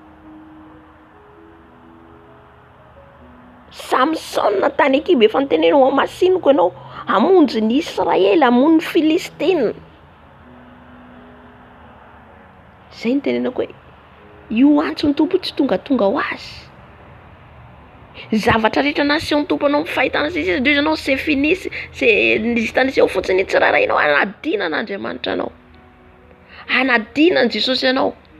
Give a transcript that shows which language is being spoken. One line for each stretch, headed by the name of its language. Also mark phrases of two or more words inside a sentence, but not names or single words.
Malagasy: Samson tany an-kibo efa nitenenao amasiniko ianao hamonjy ny Israely hamono ny Filistine. Zay nitenenako hoe io antsony tompo tsy tonga ho azy. Zavatra rehetra nasehon'ny tompo anao fahitana sisy dia ianao
French: c'est fini,
Malagasy: c'est nistaniseo fotsiny tsirarainao, anadinan'Andriamanitra anao. Anadinan'i Jesosy anao.